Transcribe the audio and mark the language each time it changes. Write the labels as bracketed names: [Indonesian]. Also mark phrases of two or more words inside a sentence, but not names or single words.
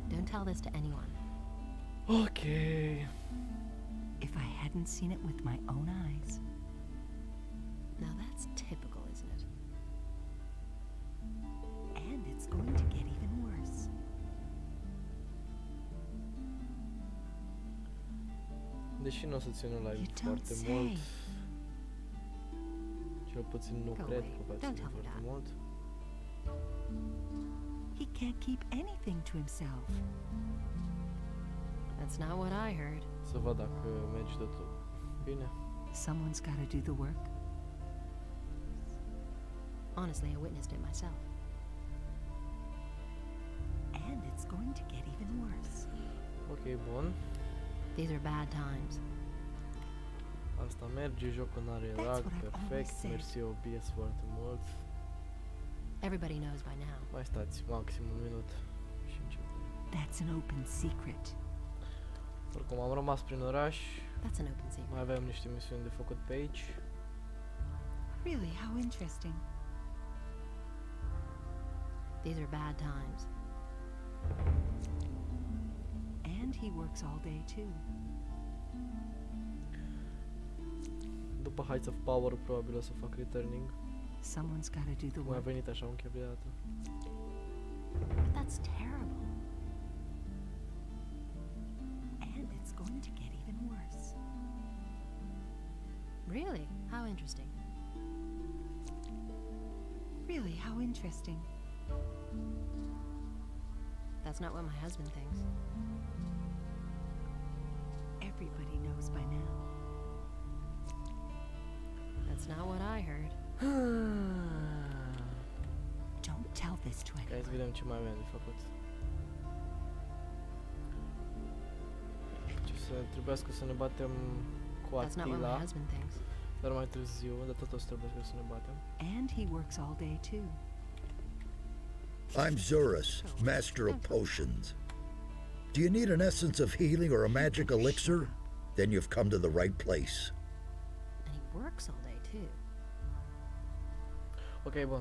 [English] tell this to anyone. Ok. If I hadn't seen it with my own eyes. Now that's typical, isn't it? And it's going to get even worse. [Romanian] Deși nu o să țină live [English] You don't [Romanian] foarte [English] say. [Romanian] mult. Cel puțin nu [English] Go [Romanian] cred [English] away. [Romanian] că va [English] Don't [Romanian] ține [English] tell me [Romanian] foarte [English] that. [Romanian] mult. [English] He can't keep anything to himself. That's not what I heard. [Romanian] Să văd dacă merge totul bine. [English] Someone's got to do the work. Honestly, I witnessed it myself. And it's going to get even worse. [Romanian] Ok, bun. [English] These are bad times. [Romanian] Asta merge, jocul n-are [English] That's [Romanian] lag, [English] what I've always [Romanian] perfect. [English] said. [Romanian] Mersi OBS foarte mult. [English] Everybody knows by now. [Romanian] Mai stați maxim un minut și încep. [English] That's an open secret. [Romanian] Oricum am rămas prin oraș. [English] That's an open secret. [Romanian] Mai avem niște misiuni de făcut pe aici. [English] Really, how interesting. These are bad times. And he works all day too. [Romanian] După Heights of Power probabil o să fac returning. [English] Someone's got to do the [Romanian] Cum a [English] work. [Romanian] venit așa un chef de dată. [English] But that's terrible. And it's going to get even worse. Really? How interesting. Really, how interesting. That's not what my husband thinks. Everybody knows by now. That's not what I heard. Don't tell this to [Romanian] Hai să [English] anyone. [Romanian] vedem ce mai avem de făcut. Ce să trebuiască să ne batem cu [English] That's not what my [Romanian] Attila, [English] husband thinks. [Romanian] dar mai târziu, dar tot o să trebuie să ne batem. [English] And he works all day too. I'm Zurus, master of potions. Do you need an essence of healing or a magic elixir? Then you've come to the right place. And he works all day too. [Romanian] Ok, bun.